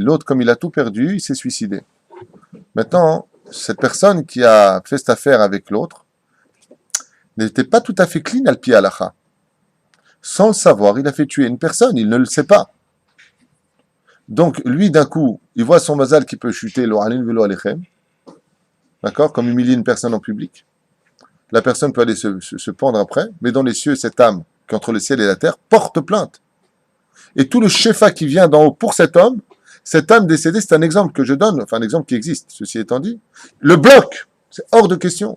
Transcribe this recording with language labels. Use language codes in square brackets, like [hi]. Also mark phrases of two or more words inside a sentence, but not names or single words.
[fr] L'autre, comme il a tout perdu, il s'est suicidé. Maintenant, cette personne qui a fait cette affaire avec l'autre n'était pas tout à fait clean [he] על פי הלכה. [fr] Sans le savoir, il a fait tuer une personne, il ne le sait pas. Donc, lui, d'un coup, il voit son mazal qui peut chuter, [he] לא עלינו ולא עליכם, [fr] d'accord, comme humilier une personne en public. La personne peut aller se pendre après, mais dans les cieux, cette âme qui est entre le ciel et la terre porte plainte. Et tout le shefa qui vient d'en haut pour cet homme, cette âme décédée, c'est un exemple que je donne, enfin un exemple qui existe, ceci étant dit, le bloc, c'est hors de question.